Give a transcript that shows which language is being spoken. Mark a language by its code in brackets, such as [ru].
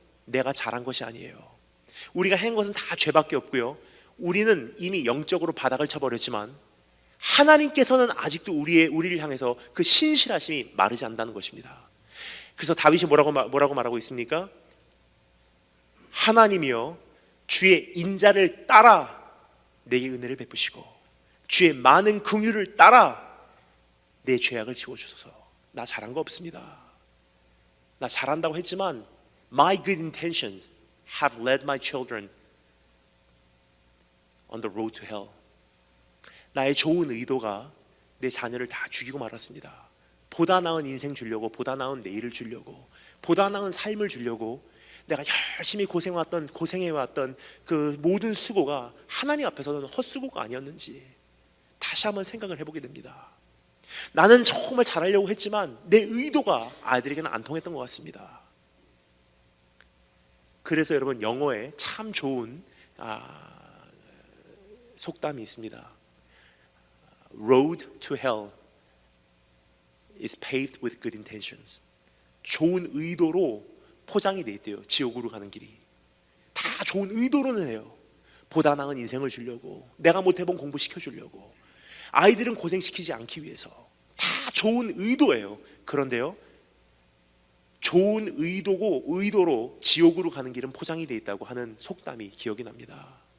[ko] 내가 잘한 것이 아니에요. 우리가 한 것은 다 죄밖에 없고요, 우리는 이미 영적으로 바닥을 쳐버렸지만 하나님께서는 아직도 우리를 향해서 그 신실하심이 마르지 않는다는 것입니다. 그래서 다윗이 뭐라고 말하고 있습니까? 하나님이여 주의 인자를 따라 내게 은혜를 베푸시고 주의 많은 긍휼을 따라 내 죄악을 지워주소서. 나 잘한 거 없습니다. 나 잘한다고 했지만 [en] My good intentions have led my children on the road to hell. [ko] 나의 좋은 의도가 내 자녀를 다 죽이고 말았습니다. 보다 나은 인생 주려고, 보다 나은 내일을 주려고, 보다 나은 삶을 주려고 내가 열심히 고생해왔던 그 모든 수고가 하나님 앞에서는 헛수고가 아니었는지 다시 한번 생각을 해보게 됩니다. 나는 정말 잘하려고 했지만 내 의도가 아이들에게는 안 통했던 것 같습니다. 그래서 여러분, 영어에 참 좋은 속담이 있습니다. [en] Road to hell is paved with good intentions. [ko] 좋은 의도로 포장이 돼 있대요. 지옥으로 가는 길이 다 좋은 의도로는 해요. 보다 나은 인생을 주려고, 내가 못해본 공부 시켜주려고, 아이들은 고생시키지 않기 위해서 다 좋은 의도예요. 그런데요, 좋은 의도로 지옥으로 가는 길은 포장이 돼 있다고 하는 속담이 기억이 납니다.